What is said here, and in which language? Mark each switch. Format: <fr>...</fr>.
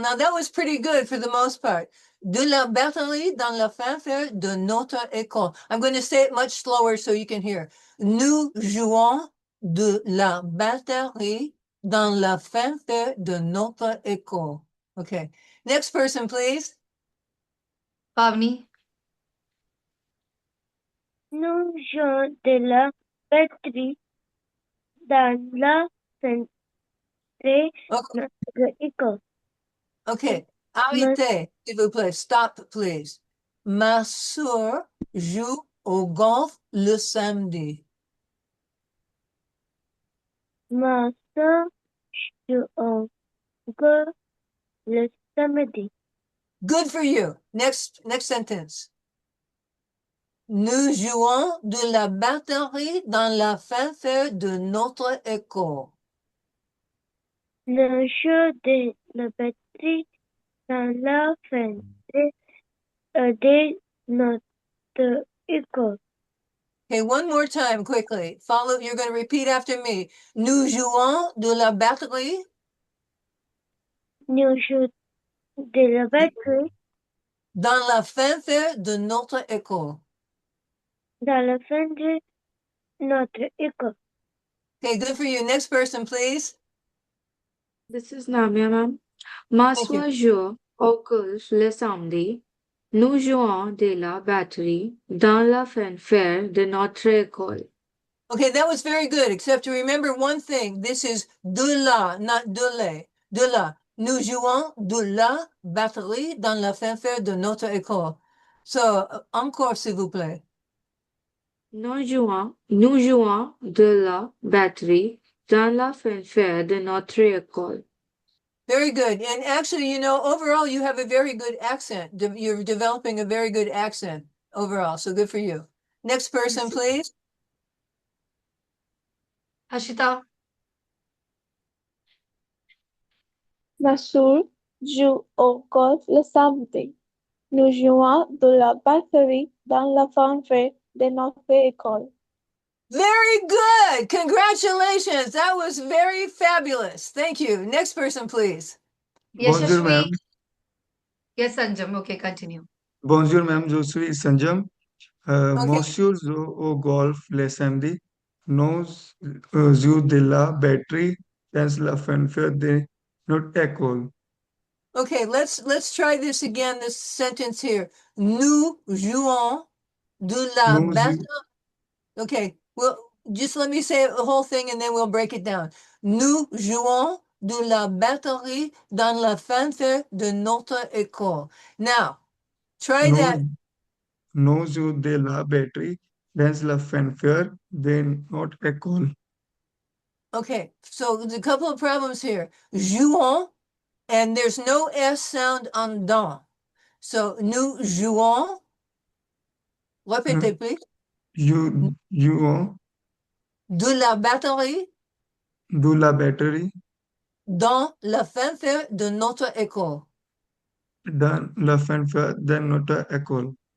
<en>Now that was pretty good for the most part.</en> <fr>De la batterie dans la fanfare de notre école.</fr> <en>I'm going to say it much slower so you can hear.</en> <fr>Nous jouons de la batterie dans la fanfare de notre école.</fr> <en>Okay. Next person, please. Pavni,</en> <fr>Nous jouons de la batterie dans la centrale de</fr> <en>Okay.</en> <fr>notre école. Okay. Arrêtez, s'il vous plaît.</fr> <en>Stop, please.</en> <fr>Ma soeur joue au golf le samedi. Ma soeur joue au golf le samedi.</fr> <en>Good for you. Next sentence.</en> <fr>Nous jouons de la batterie dans la fanfare de notre école. Nous jouons de la batterie dans la fanfare de notre école.</fr> <en>Okay, one more time quickly. Follow, you're going to repeat after me.</en> <fr>Nous jouons de la batterie Nous jouons de la batterie dans la fanfare de notre école. dans la fanfare de notre école.</fr> <en>Okay, good for you. Next person, please. This is Namya, ma'am. Thank you.</en> <fr>Maswa joue au golf le samedi. Nous jouons de la batterie dans la fanfare de notre école.</fr> <en>Okay, that was very good, except to remember one thing. This is de la, not de le. De la.</en> <fr>Nous jouons de la batterie dans la fanfare de notre école. So, encore, s'il vous plaît. Nous jouons de la batterie dans la fanfare de notre école.</fr> <en>Very good. And actually, you know, overall, you have a very good accent. You're developing a very good accent overall. So good for you. Next person, please. Hashita,</en> <fr>Masour joue au golf le samedi. Nous jouons de la batterie dans la fanfare de notre école.</fr> <en>Very good. Congratulations. That was very fabulous. Thank you. Next person, please.</en> <fr>Bonjour, Yashashvi.</fr> <en>ma'am. Yes, Sanjam. Okay, continue.</en> <fr>Bonjour, ma'am. Je suis Sanjam.</fr> <en>Okay.</en> <fr>Monsieur joue au golf le samedi. Nous jouons de la batterie dans la fanfare de notre école.</fr> <en>Okay, let's try this again, this sentence here.</en> <fr>Nous jouons de la Nous batterie. jou-</fr> <en>Okay, well, just let me say the whole thing and then we'll break it down.</en> <fr>Nous jouons de la batterie dans la fanfare de notre école.</fr> <en>Now, try that.</en> <fr>nous jouons de la batterie dans la fanfare de notre école.</fr> <en>Okay, so there's a couple of problems here. Jouons, and there's no S sound on dans.</en> <fr>So, nous jouons. Répétez, please. Jouons de la batterie de la batterie dans la fanfare de notre école. dans la fanfare de notre école.</fr>